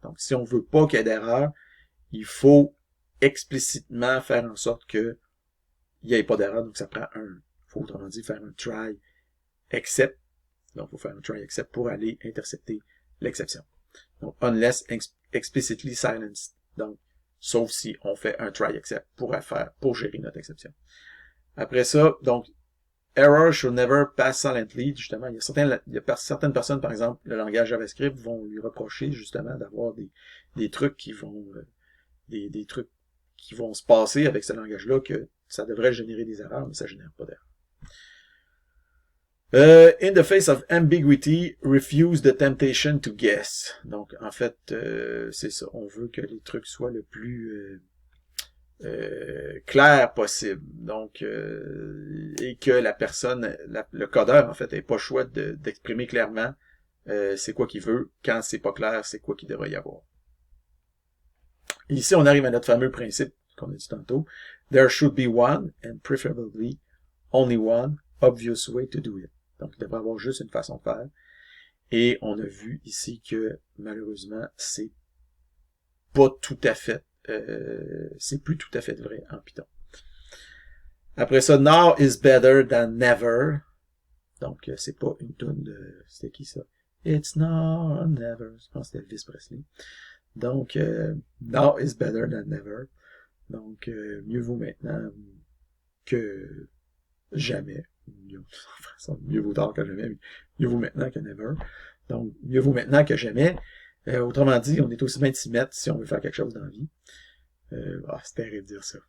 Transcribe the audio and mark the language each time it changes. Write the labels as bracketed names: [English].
[French] Donc, si on veut pas qu'il y ait d'erreur, il faut explicitement faire en sorte que il n'y ait pas d'erreur. Donc, ça prend il faut autrement dit faire un try except. Donc, il faut faire un try except pour aller intercepter l'exception. Donc, [English] unless explicitly silenced. [French] Donc, sauf si on fait un try except pour gérer notre exception. Après ça, donc, [English] error should never pass silently. [French] Justement, il y a certaines personnes, par exemple, le langage JavaScript vont lui reprocher justement d'avoir des trucs qui vont des trucs qui vont se passer avec ce langage-là, que ça devrait générer des erreurs, mais ça génère pas d'erreurs. [English] In the face of ambiguity, refuse the temptation to guess. [French] Donc, en fait, c'est ça. On veut que les trucs soient le plus clair possible. Donc, et que la personne, le codeur, en fait, n'ait pas le choix d'exprimer clairement c'est quoi qu'il veut. Quand c'est pas clair, c'est quoi qu'il devrait y avoir. Ici, on arrive à notre fameux principe qu'on a dit tantôt. [English] There should be one, and preferably only one, obvious way to do it. [French] Donc, il devrait y avoir juste une façon de faire. Et on a vu ici que, malheureusement, c'est pas tout à fait, c'est plus tout à fait vrai en Python. Après ça, [English] now is better than never. [French] Donc, c'est pas une toune de... C'était qui ça? [English] It's now or never. [French] Je pense que c'était Elvis Presley. [English] Donc, now is better than never. [French] Donc, mieux vaut maintenant que jamais. Mieux vaut tard que jamais, mais mieux vaut maintenant que never. Donc, mieux vaut maintenant que jamais. Autrement dit, on est aussi bien de s'y mettre si on veut faire quelque chose dans la vie. C'est terrible de dire ça.